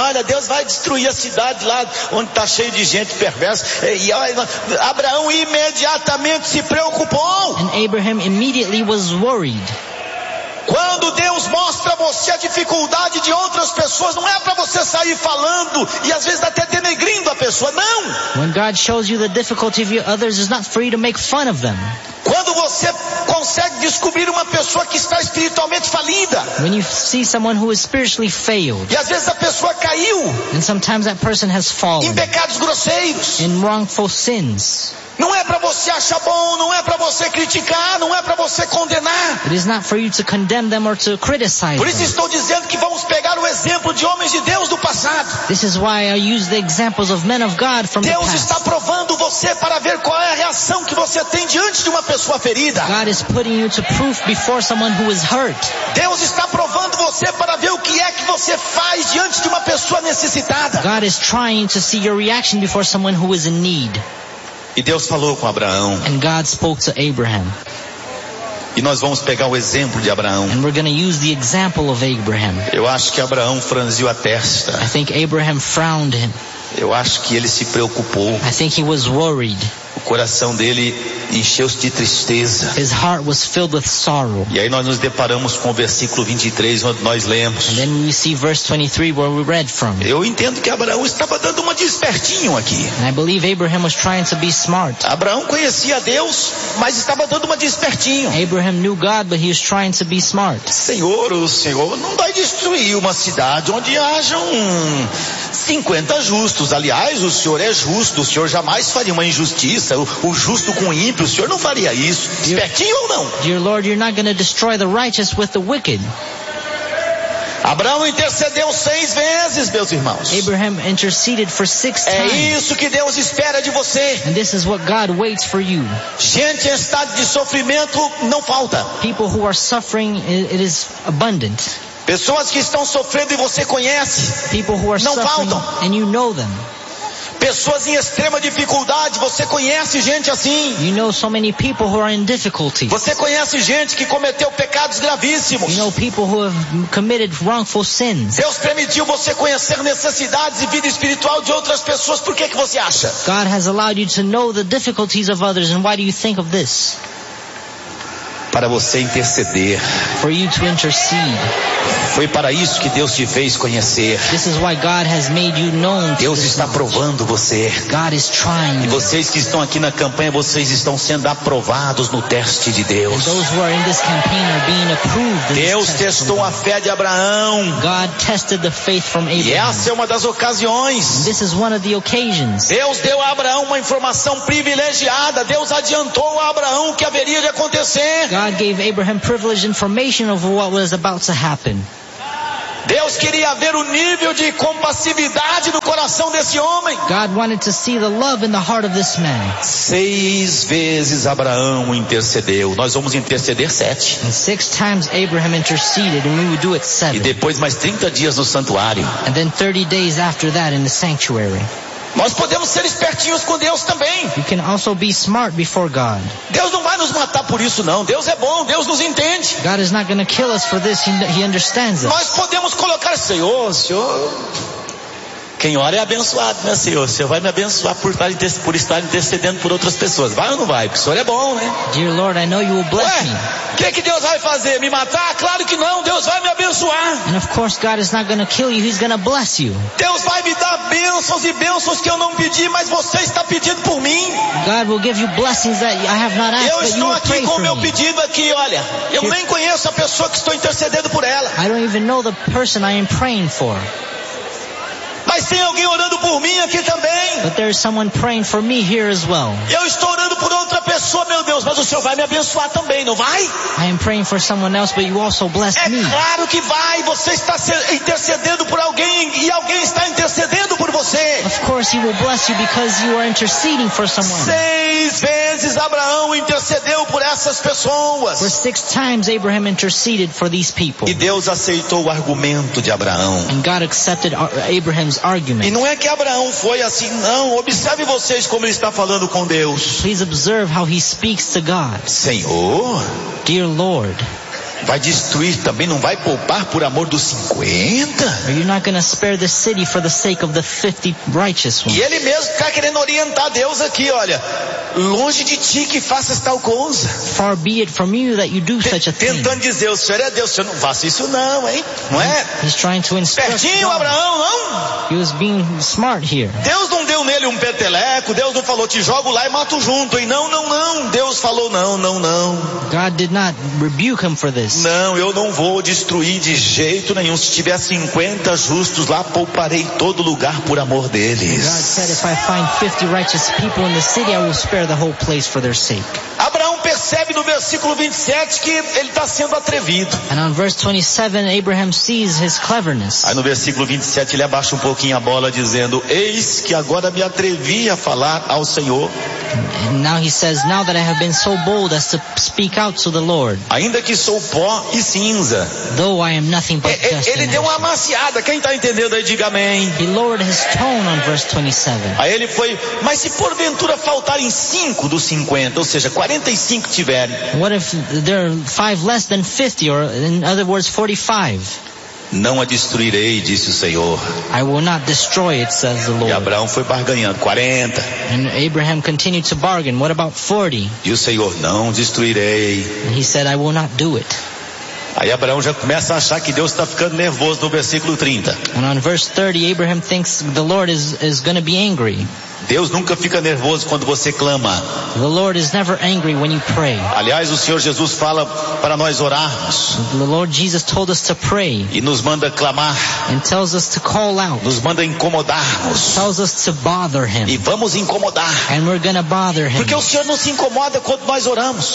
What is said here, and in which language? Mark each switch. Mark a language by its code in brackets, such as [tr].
[pt] Olha, Deus vai destruir a cidade lá onde está cheio de gente perversa. E olha, Abraão imediatamente se preocupou. [en] And Abraham immediately was worried. [pt] Quando Deus mostra a você a dificuldade de outras pessoas, não é para você sair falando e às vezes até denegrindo a pessoa, não. [en] When God shows you the difficulty of others, it's not for you to make fun of them. [pt] Quando você consegue descobrir uma pessoa que está espiritualmente falida. [en] When you see someone who is spiritually failed. [pt] E às vezes a pessoa caiu. [en] And sometimes that person has fallen. [pt] Em pecados grosseiros. [en] In wrongful sins. [pt] Não é para você achar bom, não é para você criticar, não é para você condenar. [en] It is not for you to condemn them or to criticize. [pt] Por isso estou dizendo que vamos pegar o exemplo de homens de Deus do passado. [en] This is why I use the examples of men of God from the past. [pt] Deus está provando você para ver qual é a reação que você tem diante de uma pessoa ferida. [en] God is putting you to proof before someone who is hurt. [pt] Deus está provando você para ver o que é que você faz diante de uma pessoa necessitada. [en] God is trying to see your reaction before someone who is in need. [pt] E Deus falou com Abraão. [en] And God spoke to Abraham. [pt] E nós vamos pegar o exemplo de Abraão. [en] And we're going to use the example of Abraham. [pt] Eu acho que Abraão franziu a testa. [en] I think Abraham frowned him. [pt] Eu acho que ele se preocupou. [en] I think he was worried. [pt] O coração dele encheu-se de tristeza. [en] His heart was filled with sorrow. [pt] E aí nós nos deparamos com o versículo 23, onde nós lemos. [en] And then we see verse 23 where we read from. [pt] Eu entendo que Abraão estava dando uma de espertinho aqui. [en] And I believe Abraham was trying to be smart. [pt] Abraão conhecia Deus, mas estava dando uma de espertinho. [en] Abraham knew God, but he was trying to be smart. [pt] Senhor, o Senhor não vai destruir uma cidade onde hajam 50 justos. Aliás, o Senhor é justo, o Senhor jamais faria uma injustiça. O justo com o ímpio, o Senhor não faria isso. Espertinho ou não? [en] Dear Lord, you're not going to destroy the righteous with the wicked. [pt] Abraão intercedeu 6 vezes, meus irmãos. [en] Abraham interceded for 6 times. [pt] É isso que Deus espera de você. [en] And this is what God waits for you. [pt] Gente em estado de sofrimento não falta. [en] People who are suffering, it is abundant. [pt] Pessoas que estão sofrendo e você conhece. [en] People who are [pt] não [en] suffering [pt] faltam. [en] And you know them. [pt] pessoas em extrema dificuldade. Você conhece gente assim? [en] You know so many people who are in difficulty. [pt] Você conhece gente que cometeu pecados gravíssimos? [en] You know people who have committed wrongful sins. [pt] Deus permitiu você conhecer necessidades e vida espiritual de outras pessoas. Por que que você acha? [en] God has allowed you to know the difficulties of others, and why do you think of this? [pt] Para você interceder. [en] For you to intercede. [pt] Foi para isso que Deus te fez conhecer. [en] This is why God has made you known. [pt] Deus está provando você. [en] God is trying. [pt] E vocês que estão aqui na campanha, vocês estão sendo aprovados no teste de Deus. [en] And those who are in this campaign are being approved. [pt] Deus testou a fé de Abraão. [en] God tested the faith from Abraham. [pt] E essa é uma das ocasiões. [en] And this is one of the occasions. [pt] Deus deu a Abraão uma informação privilegiada. Deus adiantou a Abraão o que haveria de acontecer. [en] God gave Abraham privileged information of what was about to happen. [pt] Deus queria ver o nível de compassividade no coração desse homem. [en] God wanted to see the love in the heart of this man. [pt] Seis vezes Abraão intercedeu. Nós vamos interceder sete. [en] And six times Abraham interceded, and we will do it seven. [pt] E depois mais 30 dias no santuário. [en] And then 30 days after that in the sanctuary. [pt] Nós podemos ser espertinhos com Deus também. [en] You can also be smart before God. [pt] Deus não vai nos matar por isso não. Deus é bom, Deus nos entende. [en] God is not going to kill us for this. He understands us. [pt] Nós podemos colocar, Senhor, quem ora é abençoado, né, Senhor? O Senhor vai me abençoar por estar intercedendo por outras pessoas. Vai ou não vai? Porque o Senhor é bom, né? [en] Dear Lord, I know you will bless me. [pt] Que Deus vai fazer? Me matar? Claro que não. Deus vai me abençoar. [en] And of course, God is not going to kill you. He's going to bless you. [pt] Deus vai me dar bênçãos e bênçãos que eu não pedi, mas você está pedindo por mim. [en] God will give you blessings that I have not asked, [pt] eu estou aqui com o meu pedido aqui, olha. Eu nem conheço a pessoa que estou intercedendo por ela. [en] I don't even know the person I am praying for. [pt] Mas tem alguém orando por mim aqui também. [en] But there is someone praying for me here as well. [pt] Eu estou orando por outra pessoa, meu Deus, mas o Senhor vai me abençoar também, não vai? [en] I am praying for someone else, but you also bless me. [pt] É claro que vai, você está intercedendo por alguém e alguém está intercedendo por você. [en] Of course he will bless you because you are interceding for someone. [pt] Seis vezes Abraão intercedeu por essas pessoas. [en] For six times Abraham interceded for these people. [pt] E Deus aceitou o argumento de Abraão. [en] And God accepted Abraham. [pt] E não é que Abraão foi assim, não. Observe vocês como ele está falando com Deus. [en] Please observe how he speaks to God. [pt] Senhor, [en] dear Lord, [pt] vai destruir também, não vai poupar por amor dos 50? [en] Are you not going to spare the city for the sake of the 50 righteous ones? [pt] E ele mesmo está querendo orientar Deus aqui, olha, longe de ti que faças tal coisa. [en] Far be it from you that you do such a thing. [pt] Tentando dizer, o Senhor é Deus, o Senhor não faça isso não, hein? Não é? [en] He's trying to instruct. [pt] Pertinho, Abraão, não? [en] He was being smart here. [pt] Deus não deu nele um peteleco, Deus não falou, te jogo lá e mato junto, hein? Não, não, não. Deus falou, não, não, não. [en] God did not rebuke him for this. [pt] Não, eu não vou destruir de jeito nenhum. Se tiver 50 justos lá, pouparei todo lugar por amor deles. [en] God said, if I find 50 righteous people in the city, I will spare the whole place for their sake. [pt] Abraão percebe no versículo 27 que ele está sendo atrevido. [en] And on verse 27, Abraham sees his cleverness. [pt] Aí no versículo 27 ele abaixa um pouquinho a bola dizendo, eis que agora me atrevi a falar ao Senhor. [en] And now he says, now that I have been so bold as to speak out to the Lord. [pt] Ainda que sou pó e cinza. [en] Though I am nothing but dust. [pt] Ele deu uma amaciada, quem está entendendo aí diga amém. [en] He lowered his tone on verse 27. [pt] Aí ele foi, mas se porventura faltarem 5 dos 50, ou seja, 45 tiverem. [en] What if there are 5 less than 50, or in other words 45? [pt] Não a destruirei, disse o Senhor. [en] I will not destroy it, says the Lord. [pt] E Abraão foi barganhando, 40. [en] And Abraham continued to bargain, what about 40? [pt] E o Senhor, não destruirei. [en] And he said, I will not do it. [pt] Aí Abraão já começa a achar que Deus está ficando nervoso no versículo 30. [en] And on verse 30, Abraham thinks the Lord is going to be angry. [pt] Deus nunca fica nervoso quando você clama. [en] The Lord is never angry when you pray. [pt] Aliás, o Senhor Jesus fala para nós orarmos. [en] The Lord Jesus told us to pray. [pt] E nos manda clamar. [en] And tells us to call out. [pt] Nos manda incomodarmos. [en] Tells us to bother him. [pt] E vamos incomodar. [en] And we're gonna bother him. [pt] Porque o Senhor não se incomoda quando nós oramos.